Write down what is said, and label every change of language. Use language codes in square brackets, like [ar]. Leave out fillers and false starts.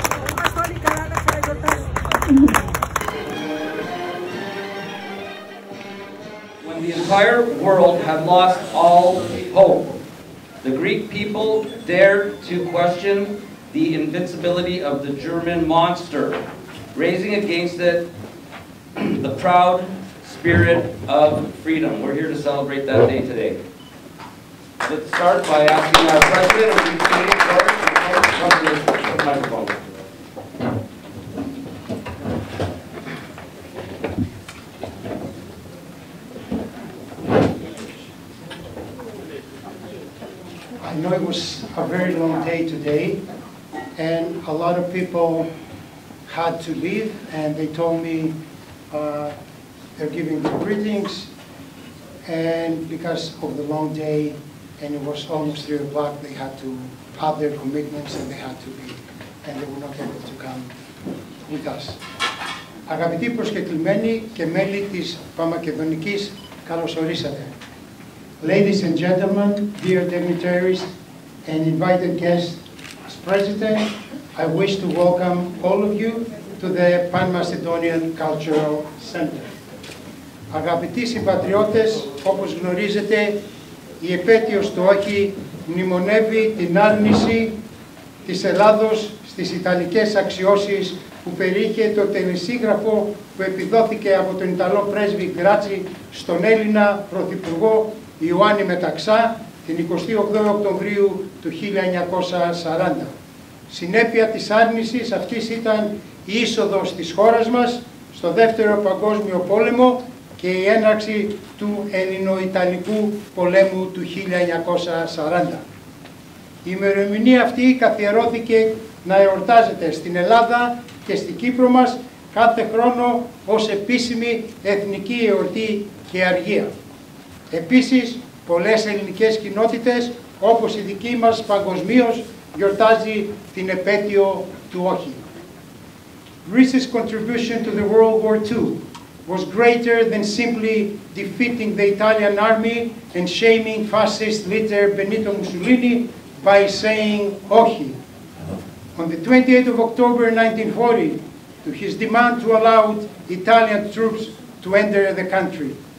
[el] Είμαστε όλοι καλά να ξαναγιορτάσουμε. [en] When the entire world had lost all hope, the Greek people dared to question the invincibility of the German monster, raising against it the proud spirit of freedom. We're here to celebrate that day today. Let's start by asking our president of the committee, George, to come to the microphone. I know it was a very long day today, and a lot of people had to leave, and they told me they're giving their greetings, and because of the long day, and it was almost 3 o'clock, they had to have their commitments and they had to leave, and they were not able to come with us. [el] Αγαπητοί προσκεκλημένοι και μέλη της Παμμακεδονικής, καλώς ορίσατε. [en] Ladies and gentlemen, dear dignitaries and invited guests, as President, I wish to welcome all of you to the Pan-Macedonian Cultural Center. [el] Αγαπητοί συμπατριώτες, όπως γνωρίζετε, η επέτειος του όχι μνημονεύει την άρνηση της Ελλάδος στις Ιταλικές αξιώσεις που περιείχε το τελεσίγραφο που επιδόθηκε από τον Ιταλό πρέσβη Γκράτσι στον Έλληνα Πρωθυπουργό Ιωάννη Μεταξά την 28 Οκτωβρίου του 1940. Συνέπεια της άρνησης αυτής ήταν η είσοδος της χώρας μας στο Δεύτερο Παγκόσμιο Πόλεμο και η έναρξη του Ελληνο-Ιταλικού πολέμου του 1940. Η ημερομηνία αυτή καθιερώθηκε να εορτάζεται στην Ελλάδα και στην Κύπρο μας κάθε χρόνο ως επίσημη εθνική εορτή και αργία. Επίσης, πολλές ελληνικές κοινότητες, όπως η δική μας παγκοσμίως, γιορτάζει την επέτειο του όχι. [en] Greece's contribution to the World War II was greater than simply defeating the Italian army and shaming fascist leader Benito Mussolini by saying όχι. On the 28th of October 1940, to his demand to allow Italian troops to enter the country.